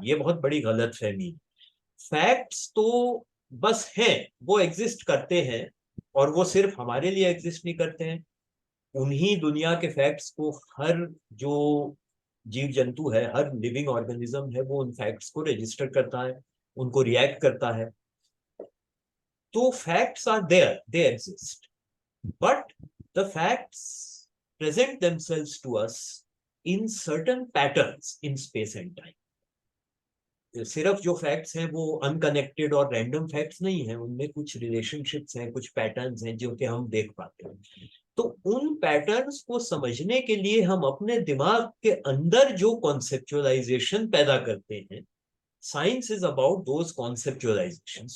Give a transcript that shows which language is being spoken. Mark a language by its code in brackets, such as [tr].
[hi] ये बहुत बड़ी गलत फहमी। फैक्ट्स तो बस हैं, वो एग्जिस्ट करते हैं, और वो सिर्फ हमारे लिए एग्जिस्ट नहीं करते हैं। उन्हीं दुनिया के फैक्ट्स को हर जो जीव जंतु है, हर लिविंग ऑर्गेनिज्म है, वो उन फैक्ट्स को रजिस्टर करता है, उनको रिएक्ट करता है। [en] तो facts are there, they exist, but the facts present themselves to us in certain patterns in space and time. [hi] सिर्फ जो फैक्ट्स हैं वो अनकनेक्टेड और रैंडम फैक्ट्स नहीं है, उनमें कुछ रिलेशनशिप्स हैं, कुछ पैटर्न्स हैं जो कि हम देख पाते हैं। तो उन पैटर्न्स को समझने के लिए हम अपने दिमाग के अंदर जो कॉन्सेप्चुअलाइजेशन पैदा करते हैं, [en] Science is about those conceptualization.